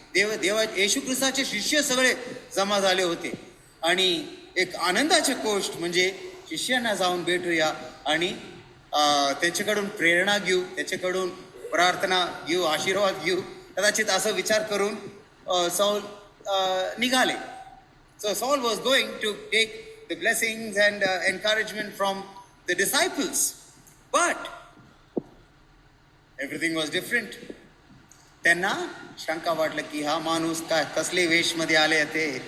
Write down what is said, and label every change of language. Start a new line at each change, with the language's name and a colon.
Marathi: देवा येशू ख्रिस्ताचे शिष्य सगळे जमा झाले होते आणि एक आनंदाची गोष्ट म्हणजे शिष्यांना जाऊन भेटूया आणि त्याच्याकडून प्रेरणा घेऊ, त्याच्याकडून प्रार्थना घेऊ, आशीर्वाद घेऊ. कदाचित असं विचार करून सौल निघाले.
English: So Saul was going to take the blessings and encouragement from the disciples. But everything was different.
Marathi: त्यांना शंका वाटलं की हा माणूस काय कसले वेशमध्ये आले ते.